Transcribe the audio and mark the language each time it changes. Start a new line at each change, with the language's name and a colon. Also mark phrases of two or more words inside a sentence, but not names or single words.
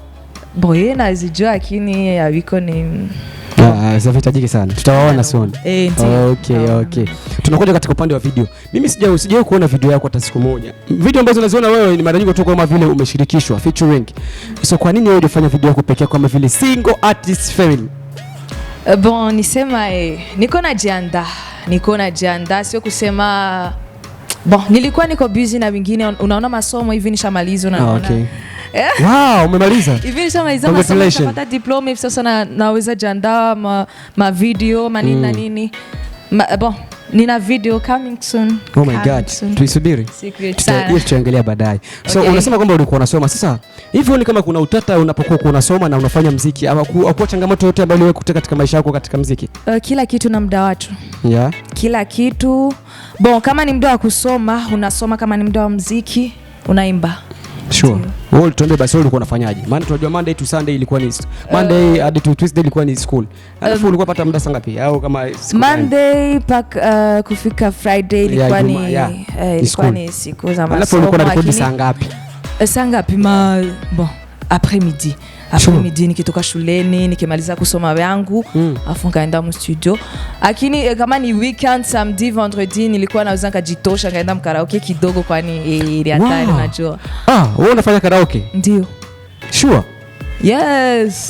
Swahili: Bon, yeye nazijua lakini haviko ni zavitajiki sana. Tutawaona soon. Okay. Tunakuja katika upande wa video. Mimi sijawahi kuona video yako hata siku moja. Video ambazo unaziona wewe ni mara nyingi kutoka kama vile umeshirikishwa featuring. So kwa nini wewe unafanya video yako pekee kama vile
English: single artist film?
Swahili: Bon, nisema niko najiandaa, sio kusema bon, nilikuwa niko busy na wengine, unaona masomo hivi nishamaliza unaona. Okay. Wow, umemaliza? Hivi nishamaliza masomo, napata diploma hivi sasa naweza jiandaa ma video manini na nini. Bon, nina video
English: coming soon. Oh my God.
Swahili: Tuisubiri. Tutaangalia baadaye. So unasema kwamba ulikuwa unasoma. Sasa hivi ni kama kuna utata unapokuwa unasoma na unafanya muziki au kwa changamoto yote ambayo wewe kutaka katika maisha yako katika muziki? Kila kitu na muda watu.
English: Yeah.
Swahili: Kila kitu. Bon, kama ni muda wa kusoma, unasoma, kama ni muda wa muziki, unaimba.
English: Sure.
Swahili: Wewe tuambie basi ulikuwa unafanyaje? Maana tunajua
English: Monday to Sunday
Swahili: ilikuwa ni Monday hadi
English: to Tuesday
Swahili: ilikuwa ni school. Alafu ulikuwa pata muda saa ngapi? Au kama Monday kufika Friday ilikuwa ni siku za masomo. Alafu ulikuwa unarekodi saa ngapi? Saa ngapi? Bon, après-midi nikitoka shuleni nikimaliza kusoma yangu afu ngaenda mu studio. Lakini kama ni weekend,
French: samedi, vendredi
Swahili: nilikuwa naweza kujitosha ngaenda mkaraoke kidogo, kwani ile hatari unajua. Wewe unafanya karaoke? Ndio.
English: Sure. Yes.